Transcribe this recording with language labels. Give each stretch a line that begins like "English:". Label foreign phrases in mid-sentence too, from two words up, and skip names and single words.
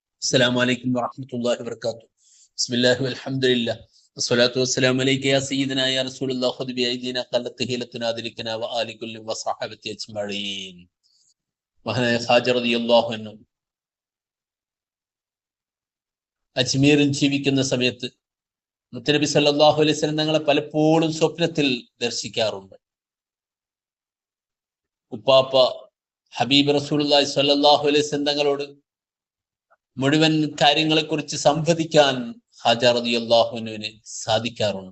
Arabic: السلام عليكم ورحمة الله وبركاته. بسم الله والحمد لله والصلاة والسلام عليك يا سيدنا يا رسول الله خذ بأيدينا قلت هيلتنا ذلكنا وآل كل وصحابة أجمعين.
Malayalam: മഹാനായ ഖാജ
Arabic: رضي الله عنه
Malayalam: അജ്മീറിൽ ജീവിക്കുന്ന സമയത്ത് മുത്തനബി
Arabic: صلى الله عليه وسلم
Malayalam: തങ്ങളെ പലപ്പോഴും സ്വപ്നത്തിൽ ദർശിക്കാറുണ്ട്. ഉപ്പാപ്പ
Arabic: حبيب رسول الله صلى الله عليه وسلم
Malayalam: തങ്ങളോട് മുഴുവൻ കാര്യങ്ങളെക്കുറിച്ച് സംവദിക്കാൻ ഖാജ
Arabic: رضي الله عنه
Malayalam: സാധിക്കാറുണ്ട്.